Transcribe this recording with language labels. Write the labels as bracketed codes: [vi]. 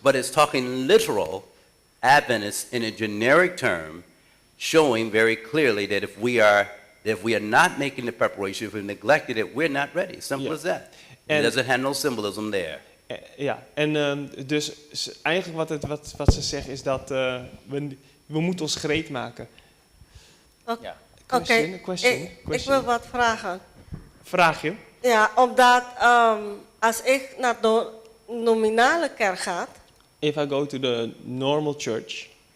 [en] But it's talking literal Adventists in a generic term, showing very clearly that if we are not making the preparation, if we neglected it, we're not ready. Simple Yeah. as that. And- It doesn't have no symbolism there. [nl] Ja, en dus eigenlijk wat ze zeggen is dat we moeten ons gereed maken. Dat Ja. Oké, [en] Question? [nl] ik wil wat vragen. Vraag je? Ja, omdat als ik naar de nominale kerk ga, [en] If I go to the normal church,